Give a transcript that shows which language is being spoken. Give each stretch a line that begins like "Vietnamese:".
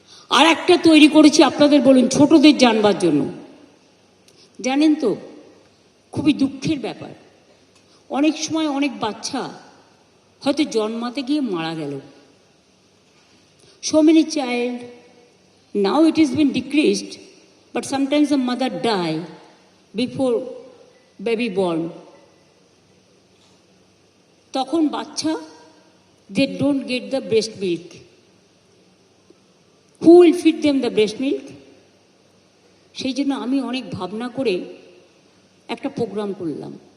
Bangla: আর একটা তৈরি করেছি আপনাদের বলুন, ছোটদের জানবার জন্য। জানেন তো, খুবই দুঃখের ব্যাপার, অনেক সময় অনেক বাচ্চা হয়তো জন্মাতে গিয়ে মারা গেল।
English: So many child, now it has been decreased, but sometimes the mother die before baby born.
Bangla: তখন বাচ্চা,
English: they don't get the breast milk. Who will feed them the breast milk?
Bangla: সেই জন্য আমি অনেক ভাবনা করে একটা প্রোগ্রাম করলাম।